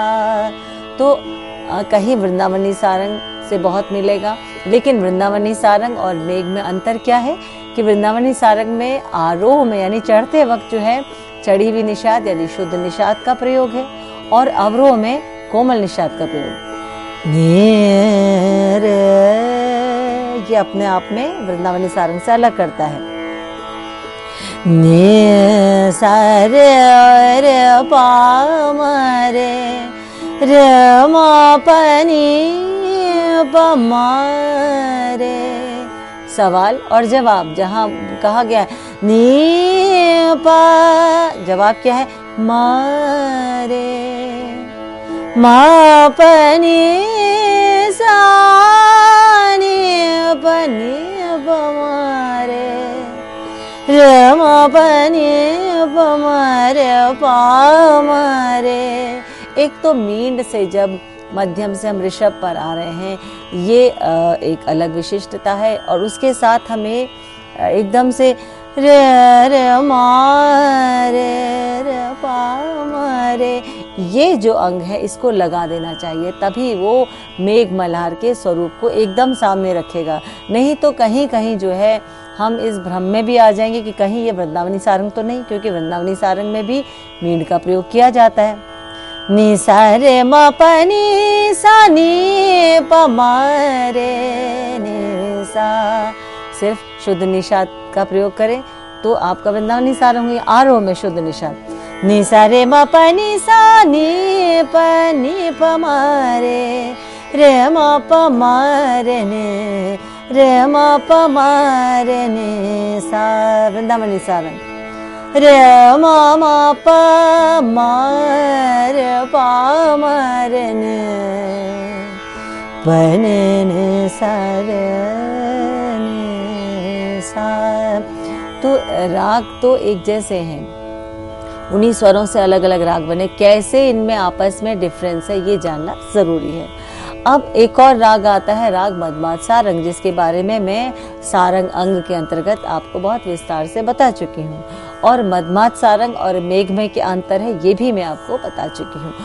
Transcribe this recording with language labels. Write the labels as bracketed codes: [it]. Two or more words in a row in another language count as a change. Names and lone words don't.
[hi] तो कहीं वृंदावनी सारंग से बहुत मिलेगा, लेकिन वृंदावनी सारंग और मेघ में अंतर क्या है कि वृंदावनी सारंग में आरोह में यानी चढ़ते वक्त जो है चढ़ी हुई निषाद यानी शुद्ध निषाद का प्रयोग है, और अवरोह में कोमल निषाद का प्रयोग। ये अपने आप में वृंदावनी सारंग से अलग करता है। ने सारे रे पा म रे रे म प नी प म रे। सवाल और जवाब, जहाँ कहा गया है नी पा, जवाब क्या है मारे मा पनी सा नी पनी पमारे रे मा पनी पमारे पामारे। एक तो मींड से जब मध्यम से हम ऋषभ पर आ रहे हैं, ये एक अलग विशिष्टता है, और उसके साथ हमें एकदम से रे रे मारे रे पा मारे ये जो अंग है इसको लगा देना चाहिए, तभी वो मेघ मल्हार के स्वरूप को एकदम सामने रखेगा। नहीं तो कहीं कहीं जो है हम इस भ्रम में भी आ जाएंगे कि कहीं ये वृंदावनी सारंग तो नहीं, क्योंकि वृंदावनी सारंग में भी मींड का प्रयोग किया जाता है। नी सा रे म प नी सा नी प म रे नी सा। सिर्फ शुद्ध निषाद का प्रयोग करें तो आपका वृंदावनी सारंग हुई। आरोह में शुद्ध निषाद नी सा रे म प नी सा नी प म रे म प म रे ने रे म प म रे ने सा। वृंदावनी सारंग रे म म प म रे प म रे ने प ने ने सा रे ने सा। तो राग तो एक जैसे हैं, उन्हीं स्वरों से अलग अलग राग बने, कैसे इनमें आपस में डिफरेंस है ये जानना जरूरी है। अब एक और राग आता है, राग मदमाद सारंग, जिसके बारे में मैं सारंग अंग के अंतर्गत आपको बहुत विस्तार से बता चुकी हूँ, और मदमाद सारंग और मेघ में क्या अंतर है ये भी मैं आपको बता चुकी हूँ।